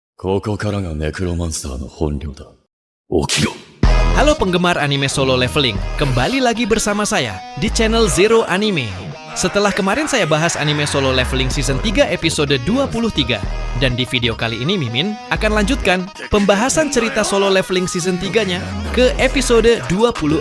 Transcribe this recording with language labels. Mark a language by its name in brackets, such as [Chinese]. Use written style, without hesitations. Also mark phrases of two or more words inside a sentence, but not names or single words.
[Japanese] ここからがネクロマンサーの本領だ。起きろ。 [Indonesian] Halo penggemar anime solo leveling, kembali lagi bersama saya di channel Zero Anime. Setelah kemarin saya bahas anime solo leveling season 3 episode 23, dan di video kali ini Mimin akan lanjutkan pembahasan cerita solo leveling season 3-nya ke episode 24.